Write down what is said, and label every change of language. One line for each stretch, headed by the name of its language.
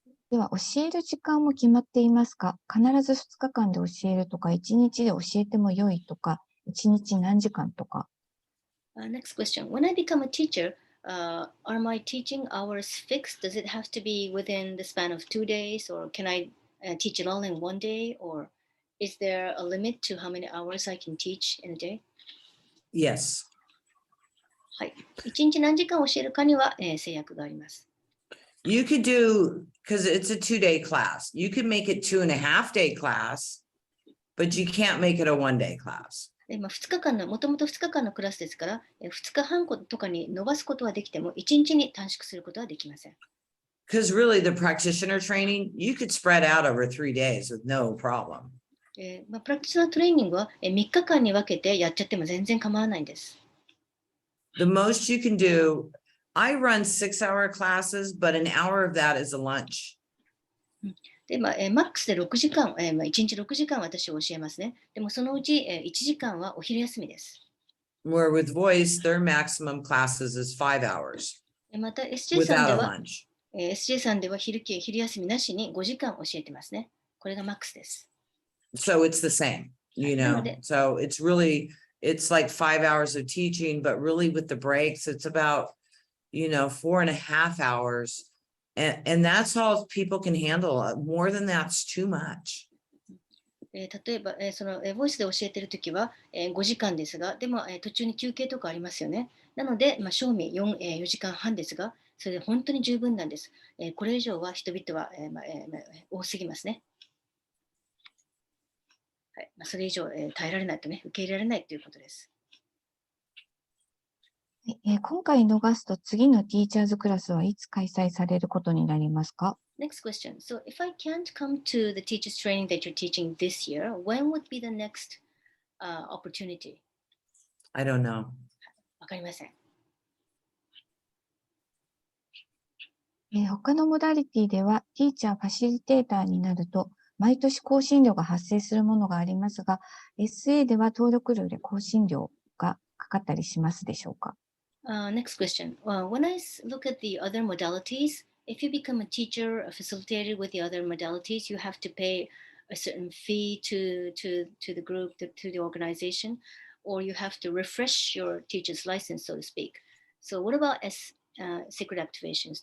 Japanese: では、教える時間も決まっていますか？必ず2日間で教えるとか、1日で教えても良いとか、1日何時間とか。
English: Next question. When I become a teacher, are my teaching hours fixed? Does it have to be within the span of 2 days, or can I teach it all in 1 day, or is there a limit to how many hours I can teach in a day? Yes.
Japanese: はい。 1日何時間教えるかには、制約があります。
English: You could do, because it's a 2-day class, you could make it 2.5-day class, but you can't make it a 1-day class.
Japanese: 2日間の、もともと2日間のクラスですから、2日半とかに伸ばすことはできても、1日に短縮することはできません。
English: Because really the practitioner training, you could spread out over 3 days with no problem.
Japanese: プラクティショナートレーニングは3日間に分けてやっちゃっても全然構わないんです。
English: The most you can do, I run 6-hour classes, but an hour of that is a lunch.
Japanese: でマックスで6時間、1日6時間私を教えますね。でもそのうち、1時間はお昼休みです。
English: Where with voice, their maximum classes is 5 hours
Japanese: また SJ さんで
English: a
Japanese: は、
English: lunch.
Japanese: SJ さんでは昼休みなしに5時間教えてますね。これがマックスです。
English: So it's the same, you know. So it's really, it's like 5 hours of teaching, but really with the breaks, it's about, 4.5 hours. And that's all people can handle. More than that's too much.
Japanese: 例えば、ボイスで教えているときは、5時間ですが、でも、途中に休憩とかありますよね。なので、賞味 4時間半ですが、それで本当に十分なんです。これ以上は人々は、多すぎますね。はい、それ以上、耐えられないとね、受け入れられないということです。今回逃すと次のティーチャーズクラスはいつ開催されることになりますか？
English: Next question. So if I can't come to the teachers training that you're teaching this year, when would be the next opportunity? I don't know.
Japanese: わかりません。他のモダリティでは、ティーチャーファシリテーターになると、毎年更新料が発生するものがありますが、SA では登録料で更新料がかかったりしますでしょうか？
English: Next question. When I look at the other modalities, if you become a teacher, a facilitator with the other modalities, you have to pay a certain fee to the group, to the organization, or you have to refresh your teacher's license, so to speak. So what about secret activations?